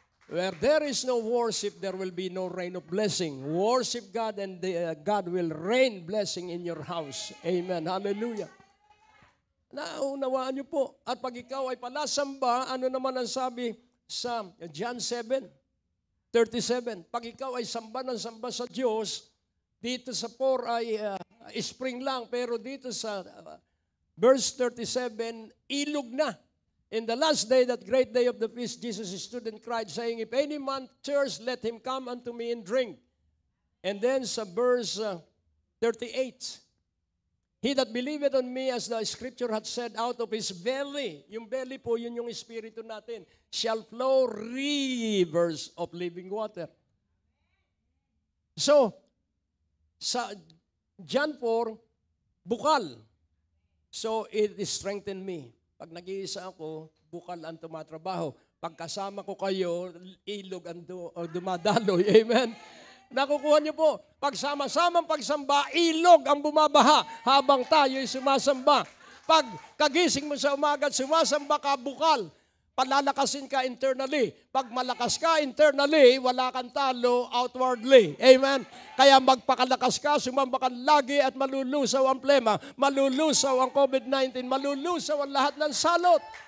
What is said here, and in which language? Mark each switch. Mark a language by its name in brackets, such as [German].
[English] Where there is no worship, there will be no rain of blessing. Worship God and God will rain blessing in your house. [Filipino] Amen. Hallelujah. Naunawaan niyo po. At pag ikaw ay palasamba, ano naman ang sabi sa John 7:37? Pag ikaw ay samba ng samba sa Diyos, dito sa 4 ay spring lang, pero dito sa verse 37, ilog na. [English] In the last day, that great day of the feast, Jesus stood and cried, saying, if any man thirst, let him come unto me and drink. And then sa verse 38, he that believeth on me, as the scripture hath said, out of his belly, [Filipino] yung belly po, yun yung espiritu natin, [English] shall flow rivers of living water. [Filipino] So, sa John 4, bukal. [English] So, it strengthened me. [Filipino] Pag nag-iisa ako, bukal ang tumatrabaho. Pag kasama ko kayo, ilog ang dumadaloy. Amen? Nakukuha niyo po, pagsama-samang pagsamba, ilog ang bumabaha habang tayo'y sumasamba. Pag kagising mo sa umaga at sumasamba ka, bukal. palalakasin ka internally. Pag malakas ka internally, wala kang talo outwardly. Amen? Kaya magpakalakas ka, sumamba ka lagi at malulusaw ang plema, malulusaw ang COVID-19, malulusaw ang lahat ng salot.